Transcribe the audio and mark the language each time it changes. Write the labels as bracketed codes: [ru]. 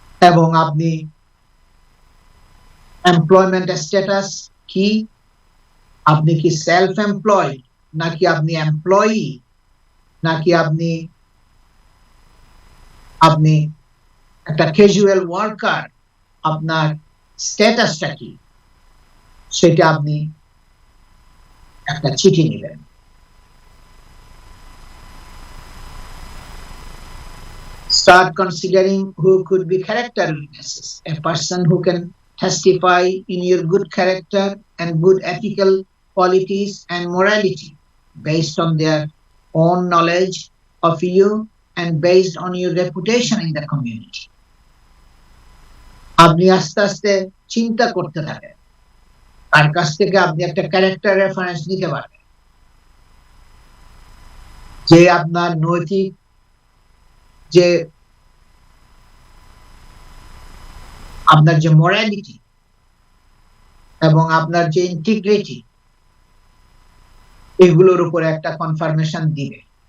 [bn] এবং আপনি employment status কি, আপনি কি সেলফ এমপ্লয়েড, নাকি আপনি এমপ্লয়ি, নাকি আপনি আপনি একটা ক্যাজুয়াল ওয়ার্কার, আপনার স্ট্যাটাসটা কি, সেটা আপনি একটা চিঠি নেবেন। [en] Start considering who could be character witnesses, a person who can testify in your good character and good ethical qualities and morality based on their own knowledge of you and based on your reputation in the community. [bn] আপনি আস্তে আস্তে চিন্তা করতে থাকেন তার কাছ থেকে আপনি একটা ক্যারেক্টার রেফারেন্স নিতে পারবেন, যে আপনার নৈতিক যে আপনার যে মোরালিটি এবং আপনার যে ইন্টিগ্রিটি, এগুলোর উপরে একটা কনফার্মেশন দিবে।